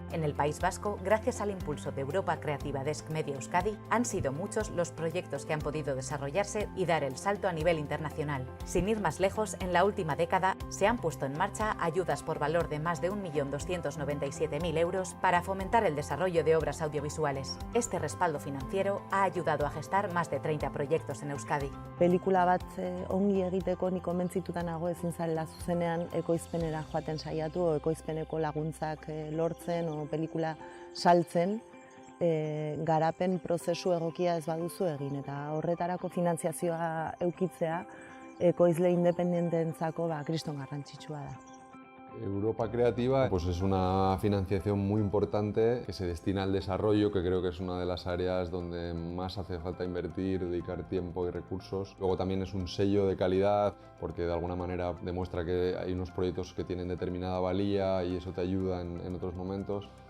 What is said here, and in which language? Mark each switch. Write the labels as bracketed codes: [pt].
[es] En el País Vasco, gracias al impulso de Europa Creativa Desk Media Euskadi, han sido muchos los proyectos que han podido desarrollarse y dar el salto a nivel internacional. Sin ir más lejos, en la última década se han puesto en marcha ayudas por valor de más de 1.297.000 euros para fomentar el desarrollo de obras audiovisuales. Este respaldo financiero ha ayudado a gestar más de 30 proyectos en Euskadi. [eu] Pelikula bat ongi egiteko ni konbentzituta nago ezin zarela zuzenean ekoizpenera joaten saiatu, o ekoizpeneko laguntzak lortzen, o pelikula saltzen, garapen prozesu egokia ez baduzu egin, eta horretarako finanziazioa eukitzea ekoizle independenteentzako kriston garrantzitsua da. [es] Europa Creativa pues es una financiación muy importante que se destina al desarrollo, que creo que es una de las áreas donde más hace falta invertir, dedicar tiempo y recursos. Luego también es un sello de calidad porque de alguna manera demuestra que hay unos proyectos que tienen determinada valía y eso te ayuda en otros momentos.